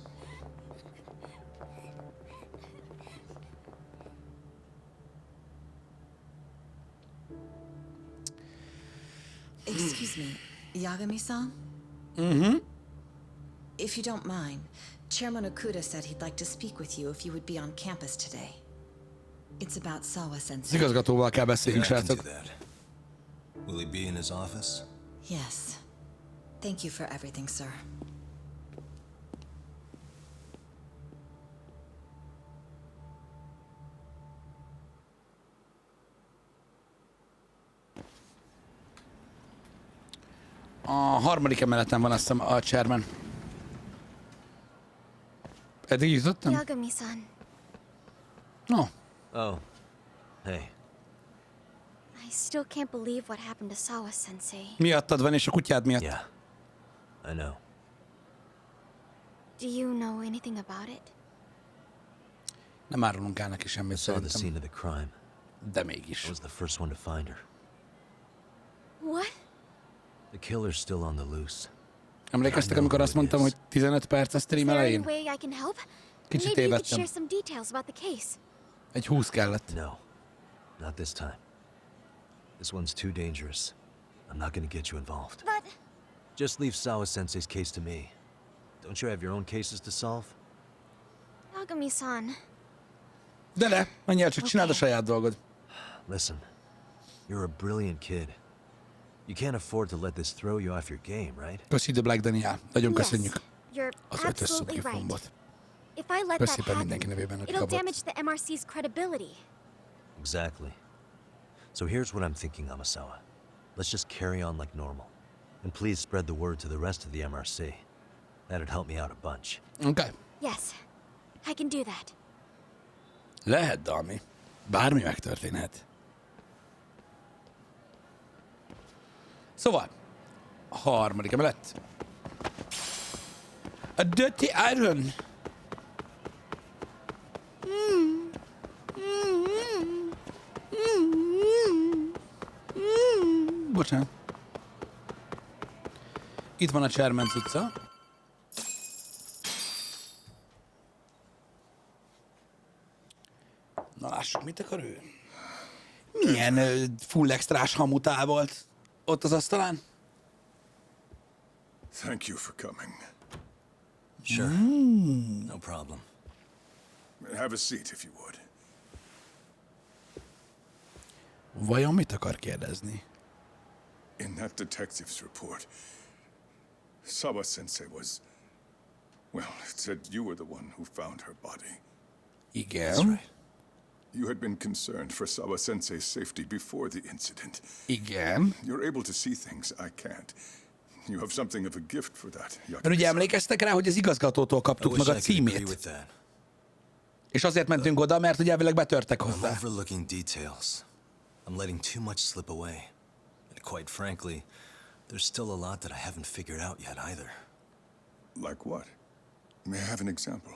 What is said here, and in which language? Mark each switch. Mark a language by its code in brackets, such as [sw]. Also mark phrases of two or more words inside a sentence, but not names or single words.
[en] Excuse me, Yagami-san? Mm-hmm. If you don't mind, Chairman Okuda said he'd like to speak with you if you would be on campus today. It's about Sawa-sensei. [hu] Az igazgatóval kell beszéljünk, srácok. [en] Will he be in his office? Yes. Thank you for everything, sir. [hu] A harmadik emeleten van, azt hiszem, a chairman. Eddig jutottam? [en] Yagami-san. No. Oh. Hey. I still can't believe what happened to Sawa-sensei. [hu] Miattad van, és a kutyád miatt. [en] Yeah. I know. Do you know anything about it? [hu] Nem árulunk el neki semmit, [en] Saw the scene [hu] szerintem. [en] of the crime. [hu] De mégis. [en] I was the first one to find her. What? The killer's still on the loose. [hu] Emlékeztek, amikor azt mondtam, hogy 15 perc a stream [en] Is there any [hu] elején? [en] way I can help? [hu] Kicsit [en] Maybe you could [hu] tévedtem. [en] share some details about the case. [hu] Egy 20 kellett. [en] No. Not this time. This one's too dangerous. I'm not gonna get you involved. But... Just leave Sawa-sensei's case to me. Don't you have your own cases to solve? Yagami-san. [hu] De, menjél csak, csináld a saját dolgod. [en] Listen, you're a brilliant kid. You can't afford to let this throw you off your game, right? [hu] Köszi, The Black Daniel. Nagyon [en] Yes, [hu] köszönjük [en] you're [hu] az 5 [en] absolutely right. [hu] szokifombot. [en] If I let [hu] Köszi [en] that [hu] szépen mindenki [en] happen, [hu] nevében, aki [en] it'll [hu] kapott. [en] damage the MRC's credibility. Exactly. So here's what I'm thinking, Amasawa. Let's just carry on like normal. And please spread the word to the rest of the MRC. That'd help me out a bunch. Okay. Yes, I can do that. [hu] Lehet, Dami. Bármi megtörténhet. Szóval, a harmadik emelet. A Dirty Iron. Bocsánat. Itt van a Chairman's utca. Na lássuk, mit akar ő? Milyen full extrás hamutál volt ott az asztalán? [en] Thank you for coming. Sure. No problem. Have a seat if you would. Vajon mit akar kérdezni? In that detective's report, Sawa Sensei was... Well, it said you were the one who found her body. [hu] Igen. [en] That's right. You had been concerned for Sawa Sensei's safety before the incident. [hu] Igen. [en] You're able to see things I can't. You have something of a gift for that, [hu] Mert ugye emlékeztek rá, hogy az igazgatótól kaptuk meg a címét. És azért mentünk oda, mert ugye elvileg betörtek hozzá. [en] I'm overlooking details. I'm letting too much slip away. And quite frankly, there's still a lot that I haven't figured out yet either. Like what? May I have an example?